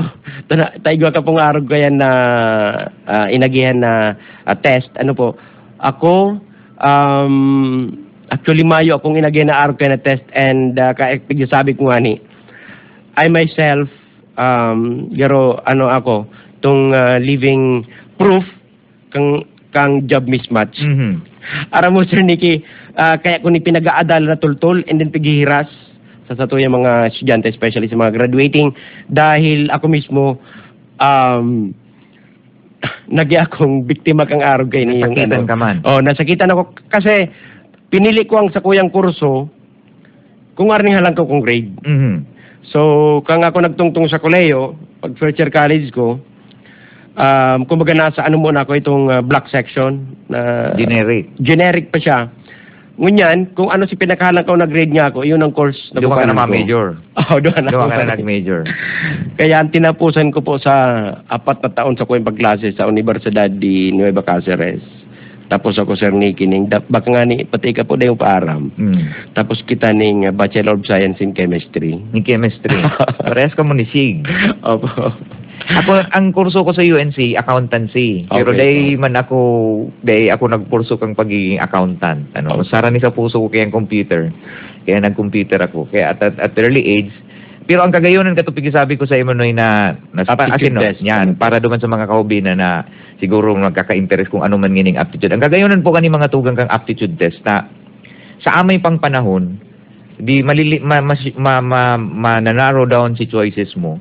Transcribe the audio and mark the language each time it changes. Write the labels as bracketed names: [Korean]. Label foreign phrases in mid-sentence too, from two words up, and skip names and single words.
[Bikol] Taigwa ka pong arog kaya na inagihan na test. Ano po? Ako, actually Mayo akong inagihan na arog kaya na test, and sabi ko nga ni, [English] I myself, [Bikol] garo ano ako, itong [English] living proof [Bikol] kang [English] job mismatch. [Bikol] Aram mo, Sir Nicky, kaya ko ni pinag-aadal na tultol and then pigihiras sa satuyang mga estudyante, especially sa mga graduating, dahil ako mismo nagi akong biktima kang arog kay niyong nasakitan ka man. Nasakitan ako kasi pinili ko ang sa kuyang kurso kung arning halang ko kong grade. So kang ako nagtungtong sa koleyo, pag [English] first year college [Bikol] ko, kumbaga nasa ano muna ako itong [English] black section [Bikol] na generic pa siya. Ngunyan, kung ano si pinakahalang ko na grade niya ako, yun ang course na [Filipino] doon ka na ma-major. Doon ka na nag-major. [Bikol] Kaya ang tinapusan ko po sa 4 na taon sa kuwang pagklase sa Universidad de Nueva Cáceres. Tapos ako, Sir Nicky, baka nga ni pati ka po na yung paaram. Tapos kita ning [English] Bachelor of Science in Chemistry. In Chemistry. [Bikol] Parehas ka mo ni Sig. Opo. Ako, ang kurso ko sa UNC, accountancy. Pero Okay. day ako nagkurso kang pagiging accountant. Sara ni sa puso ko kaya ang computer. Kaya nag-computer ako. Kaya [English] at early age, [Bikol] pero ang kagayonan katupig sabi ko sa imo Noy na [English] aptitude test. [Bikol] Yan, para duman sa mga kaubina na siguro nagkaka-interest kung ano man ngining aptitude. Ang kagayonan po kani mga tugang kang [English] aptitude test [Bikol] na sa amay pang panahon, di mananarrow down si choices mo.